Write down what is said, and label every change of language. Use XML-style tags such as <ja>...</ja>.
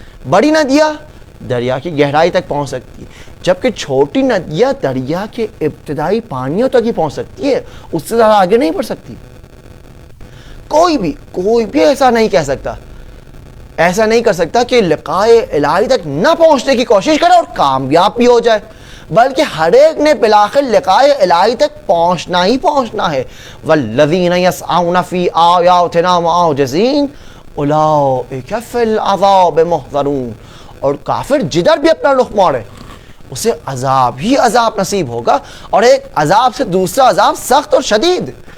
<ur>بڑی ندیاں دریا کی گہرائی تک پہنچ سکتی ہے، جبکہ چھوٹی ندیاں دریا کے ابتدائی پانیوں تک ہی پہنچ سکتی ہے، اس سے زیادہ آگے نہیں بڑھ سکتی. کوئی بھی ایسا نہیں کہہ سکتا، ایسا نہیں کر سکتا کہ لقائے الہی تک نہ پہنچنے کی کوشش کرے اور کامیاب بھی ہو جائے، بلکہ ہر ایک نے بالآخر لقائے الہی تک پہنچنا ہی پہنچنا ہے.</ur> <ar>والذین یسعون فی آیاتنا معاجزین اولئک فی العذاب محضرون.</ar> <ur>اور کافر جدھر بھی اپنا رخ موڑے اسے عذاب ہی عذاب نصیب ہوگا، اور ایک عذاب سے دوسرا عذاب سخت اور شدید.</ur>